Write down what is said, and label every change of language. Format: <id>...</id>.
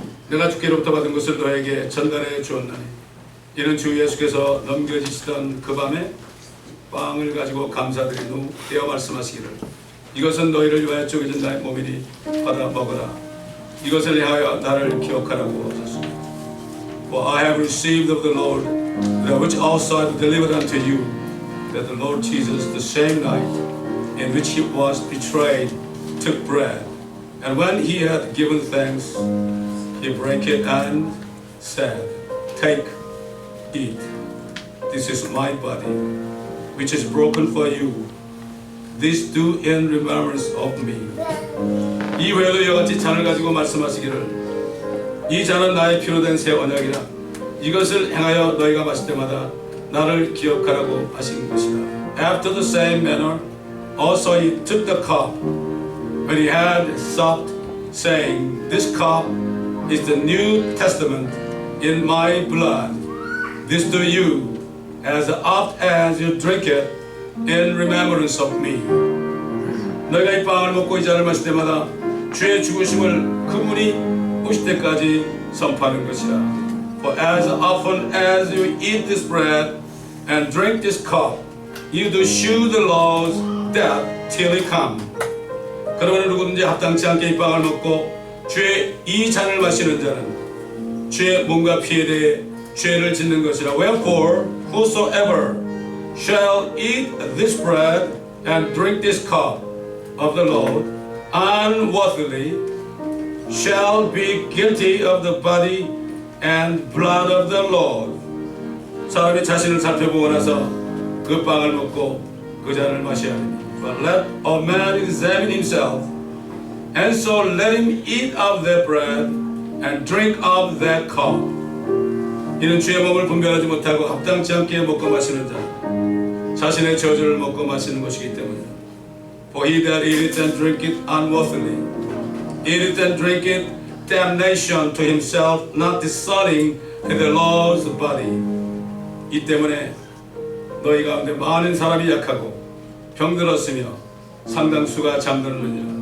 <ko>내가 주께로부터 받은 것을 너에게 전달해 주었나니 이는 주 예수께서 넘겨지시던 그 밤에 빵을 가지고 감사드린 후 떼어 말씀하시기를 이것은 너희를 위하여 쪼개진 나의 몸이니 받아 먹으라. 이것을 향하여 나를 기억하라고 하셨습니다.</ko> <en>For I have received of the Lord that which also I have delivered unto you, that the Lord Jesus, the same night in which he was betrayed, took bread, and when he had given thanks, he brake it and said, Take, eat. This is my body, which is broken for you. This do in remembrance of me.</en> <ko>이 외에도 이와 같이 잔을 가지고 말씀하시기를 이 잔은 나의 피로 된 새 언약이라. 이것을 행하여 너희가 마실 때마다 나를 기억하라고 하신 것이다.</ko> <en>After the same manner, also he took the cup when he had supped, saying, This cup is the New Testament in my blood. This do you, as oft as you drink it, in remembrance of me.</en> <ko>너희가 이 빵을 먹고 이 잔을 마실 때마다 주의 죽으심을 그분이 오실 때까지 선포하는 것이라.</ko> <en>For as often as you eat this bread and drink this cup, you do shew the Lord's death till he come.</en> <ko>그러므로 누구든지 합당치 않게 이 빵을 먹고 주의 이 잔을 마시는 자는 주의 몸과 피에 대해 죄를 짓는 것이라.</ko> <en>Wherefore, whosoever shall eat this bread and drink this cup of the Lord unworthily shall be guilty of the body and blood of the Lord.</en> <ko>사람이 자신을 살펴보고 나서 그 빵을 먹고 그 잔을 마셔야 합니다.</ko> <en>But let a man examine himself, and so let him eat of that bread and drink of that cup.</en> <ko>이는 주의 몸을 분별하지 못하고 합당치 않게 먹고 마시는 자, 자신의 저주를 먹고 마시는 것이기 때문이다.</ko> <en>For he that eateth and drinketh unworthily, eateth and drinketh damnation to himself, not discerning the Lord's body.</en> <ko>이 때문에 너희 가운데 많은 사람이 약하고 병들었으며 상당수가 잠들었느니라.</ko>